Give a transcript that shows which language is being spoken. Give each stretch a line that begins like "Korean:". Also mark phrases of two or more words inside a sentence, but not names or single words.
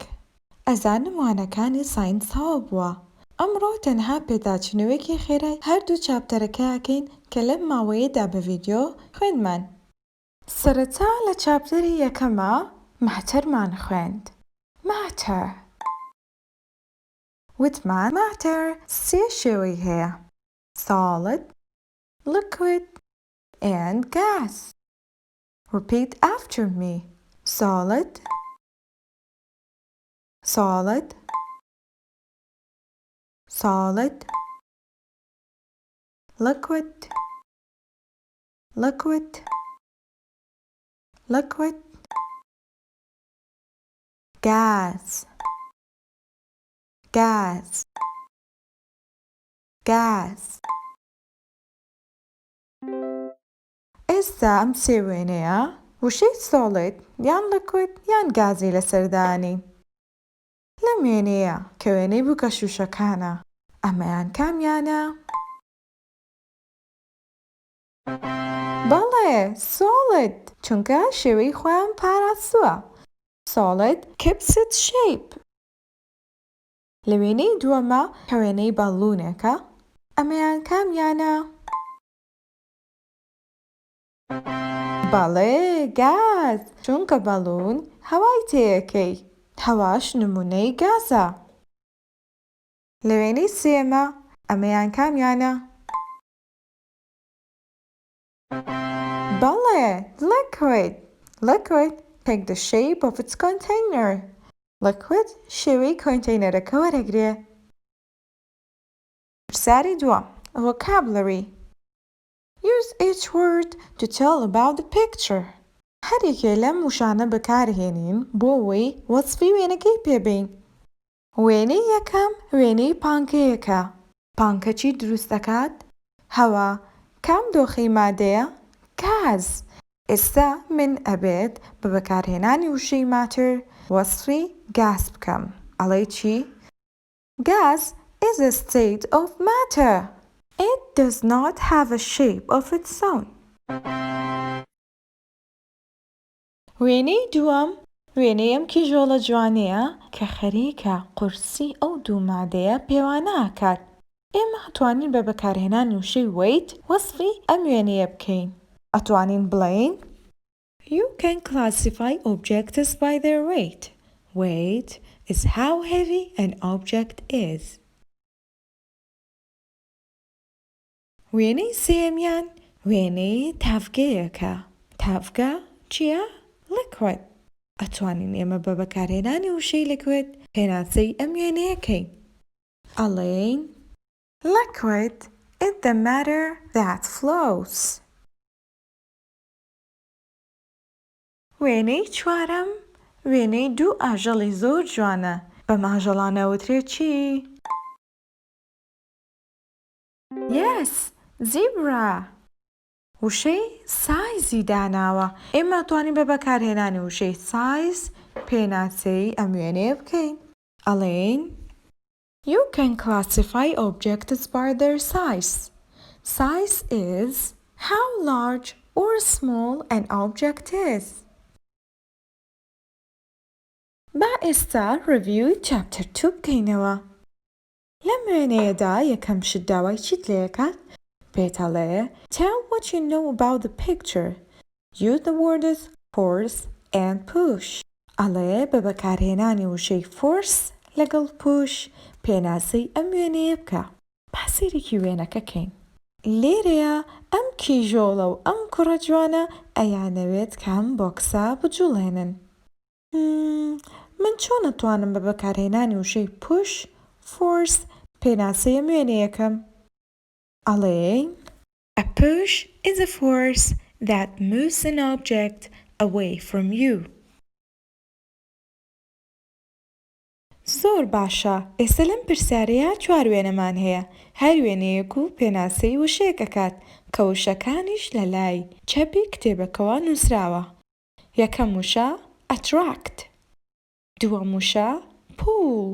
Central Kurdish: ئەزانم وانەکانی ساینسەوە بووە. ئەمڕۆ تەنها پێداچنەوەیەکی خێرای هەردوو چاپتەرەکەیەکەین کە لەم ماوەیەدا بە ڤیدیۆ خوێندمان. سەرەتا لە چاپتەری یەکەمە ماتەرمان خوێند. ماتەر. وتمان ماتەر سێ شێوەی هەیە:
English: solid, liquid, and gas. Repeat after me. Solid, solid, solid, liquid, liquid, liquid, gas, gas, gas.
Central Kurdish: ئێستا ئەم سێ وێنەیە وشەی solid یان liquid یان گازی لەسەردانی. لەم وێنەیە کە وێنەی بووکەشوشەکانە ئەمەیان کامیانە؟ بەڵێ solid، چونکە شێوەی خۆیان پاراستووە.
English: solid keeps its shape.
Central Kurdish: لە وێنەی دووەمە کە وێنەی بەڵوونێکە ئەمەیان کامیانە؟ بەڵێ گاز، چونکە بەڵون هەوای تێیەکەی، هەواش نمونەی گازە. لە وێنەی سێمە ئەمەیان کامیانە؟ بەڵێ liquid.
English: Liquid take the shape of its container.
Central Kurdish: Liquid شێوەی کۆنتەینەرەکە وەرەگرێ. پرسیاری دووەم.
English: Vocabulary. Use each word to tell about the picture.
Central Kurdish: هەر یەکێ لەم وشانە بەکارهێنین بۆ ئەوەی وەسفی وێنەکەی پێبین. وێنەی یەکەم وێنەی پانکەیەکە. پانکە چی دروست دەکات؟ هەوا. کام دۆخەی مادەیە؟ گاز. ئێستا من ئەبێت بە بەکارهێنانی وشەی ماتر وەسفی گاز بکەم. ئەڵێی چی؟
English: Gas is a state of matter. It does not have a shape of its own.
Central Kurdish: وێنەی دووەم وێنەی ئەم کیژۆڵە جوانەیە کە خەریکە قورسی ئەو دوو مادەیە پێوانە ئاکات. ئێمە ئەتوانین بە بەکارهێنانی وشەی weight وەسفی ئەم وێنەیە بکەین. ئەتوانین بڵێین
English: You can classify objects by their weight. Weight is how heavy an object is.
Central Kurdish: وێنەی سێمیان وێنەی تافگەیەکە. تافگە چییە؟ liquid. ئەتوانین ئێمە بە بەکارهێنانی وشەی liquid هێناسەی ئەم وێنەیەکەین. ئەڵێین
English: Liquid is the matter that flows.
Central Kurdish: وێنەی چوارەم وێنەی دوو ئاژەڵی زۆر جوانە. بەم ئاژەڵانە وترێت چی؟
English: Yes, zebra.
Central Kurdish: وشەی سایزی داناوە. ئێمە ئەتوانین بە بەکارهێنانی وشەی سایز پێناسەی ئەم وێنەیە بکەین. ئەڵێین
English: You can classify objects by their size. Size is how large or small an object is.
Central Kurdish: با ئێستا ڕڤیوی chapter 2 بکەینەوە. لەم وێنەیەدا یەکەم شت داوای چیت لێ دەکات؟ پێتەڵێ
English: Tell what you know about the picture. Use the words force and push.
Central Kurdish: ئەڵێ بە بەکارهێنانی وشەی force لەگەڵ push پێناسەی ئەم وێنەیە بکە. با سەیرێکی وێنەکە کەین. لێرەیە ئەم کیژۆڵە و ئەم کوڕە جوانە ئەیانەوێت کام بۆکسە بجوڵێنن. من چۆن ئەتوانم بە بەکارهێنانی وشەی
English: push force
Central Kurdish: پێناسەی ئەم وێنەیەکەم؟ ئەڵێین
English: A push is a force that moves an object away from you.
Central Kurdish: زۆر باشە. ئێستا لەم پرسیارەیە چوار وێنەمان هەیە. هەر وێنەیەک و پێناسەی وشەیەک ئەکات کە وشەکانیش لە لای چەپی کتێبەکەوە نووسراوە. یەکەم وشە attract. دووەم وشە pull.